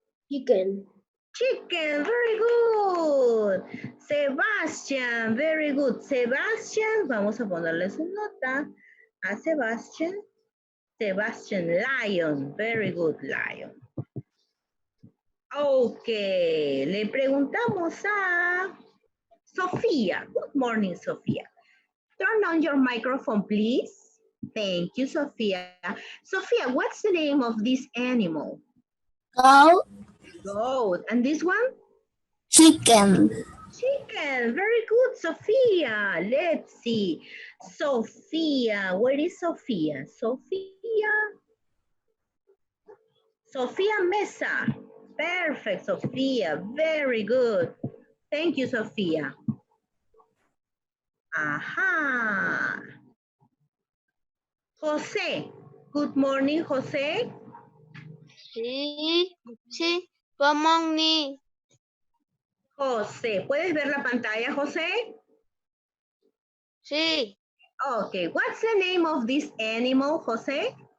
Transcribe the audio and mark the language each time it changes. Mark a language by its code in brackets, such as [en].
[en] Chicken. Chicken, very good. Sebastian, very good. [es] Sebastian, vamos a ponerle su nota a Sebastian. [en] Sebastian, lion, very good, lion. [es] Ok, le preguntamos a Sofía. [en] Good morning, Sofía. Turn on your microphone, please. Thank you, Sofía. Sofía, what's the name of this animal? Goat. Goat. And this one? Chicken. Chicken. Very good, Sofía. Let's see. Sofía. Where is Sofía? Sofía. Sofía Mesa. Perfect, Sofía. Very good. Thank you, Sofía. Ajá. José. Good morning, José. [es] Sí. Sí. [en] Good morning. [es] José, ¿puedes ver la pantalla, José? Sí. [en] Okay, what's the name of this animal, José?